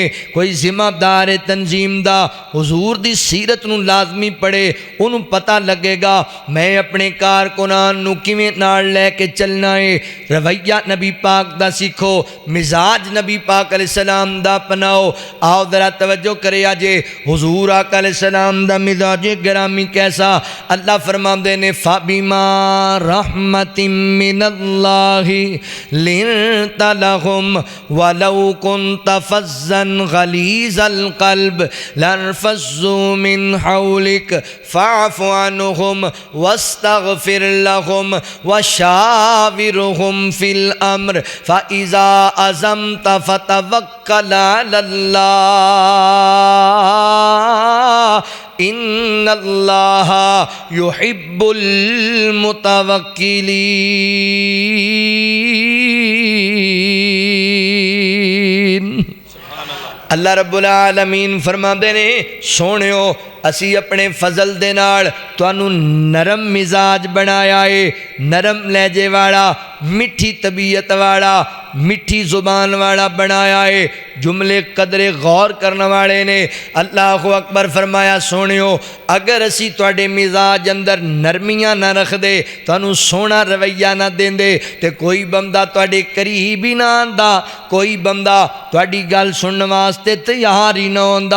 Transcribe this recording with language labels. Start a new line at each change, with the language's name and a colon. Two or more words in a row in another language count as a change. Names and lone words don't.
Punjabi: کوئی ذمہ دار تنظیم دا حضور دی سیرت نوں لازمی پڑھے، اوہنوں پتہ لگے گا میں اپنے کارکنان نوں کیویں نال لے کے چلنا ہے. رویہ نبی پاک دا سکھو، مزاج نبی پاک علیہ السلام دا اپناؤ. آؤ ذرا توجہ کرے جے حضور آقا علیہ السلام دا مزاج گرامی کیسا. اللہ فرماتے نے
Arabic: فبما رحمة من الله لنت لهم ولو كنت فظا غليظ قلب لانفضوا من حولك فاعف عنهم واستغفر لهم وشاورهم في الأمر فإذا عزمت فتوكل على الله إن الله يحب المتوكلين. الله رب العالمين
Punjabi: فرماتے نے سوہنیو اسی اپنے فضل دے نال تہانوں نرم مزاج بنایا ہے، نرم لہجے والا، مٹھی طبیعت والا، مٹھی زبان والا بنایا ہے. جملے قدرے غور کرنے والے نے
Arabic: الله أكبر
Punjabi: فرمایا سوہنیو اگر اسی تہاڈے مزاج اندر نرمیاں نہ رکھ دے، تہانوں سوہنا رویہ نہ دیندے، تے کوئی بندہ تہاڈے قریب ہی نہ آندا، کوئی بندہ تہاڈی گل سنن واسطے تیار ہی نہ ہوندا.